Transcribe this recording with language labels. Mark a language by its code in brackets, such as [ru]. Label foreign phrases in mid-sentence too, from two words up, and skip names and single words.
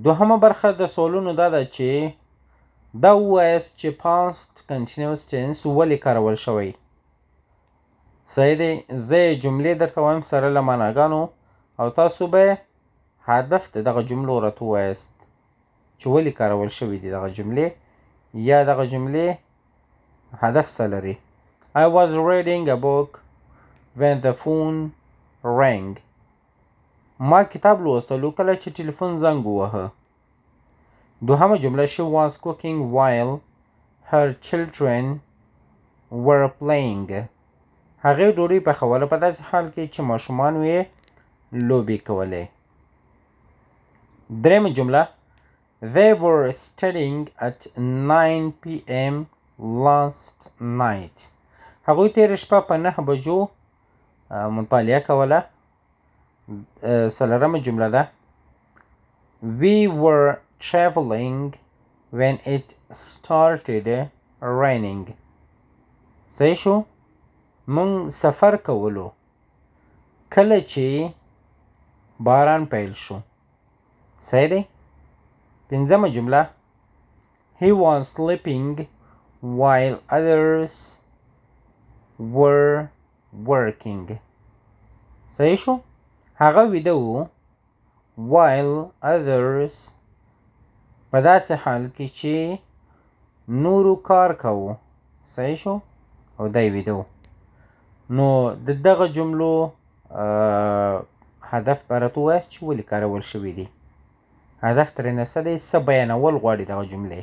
[ps] دوهمه برخه د سوالونو دا ده چې دا ووایاست چې [en] past continuous tense [ps] ولې کارول شوی. صحیح دی، زه یې جملې درته وایم سره له معناګانو، او تاسو به هدف د دغه جملو راته ووایاست چې ولې کارول شوي دي دغه جملې، یا دغه جملې هدف څه لري. [en] I was reading a book when the phone rang. [ps] ما کتاب لوستلو کله چې ټلیفون زنګ ووهه. دوهمه جمله [en] she was cooking while her children were playing. [ps] هغې ډوډۍ پخوله په داسې حال کې چې ماشومان یې لوبې کولې. درېمه جمله [en] They were studying at 9 p.m. last night. [ps] هغوی تېره شپه په 9 بجو مطالعه کوله. څلورمه جمله ده [en] We were traveling when it started raining. [ps] صحیح شو؟ موږ سفر کولو کله چې باران پیل شو. صحیح دی؟ پنځمه جمله [en] He was sleeping while others were working. [ps] صحیح شو؟ هغه ویده و [en] while others [ps] په داسې حال کې چې نورو کار کوو. صحیح شو؟ او دی ویده و. نو د دغه جملو هدف به راته ووایاست چې ولې کارول شوي دي. هدف ترېنه څه دی، څه بیانول غواړي دغه جملې.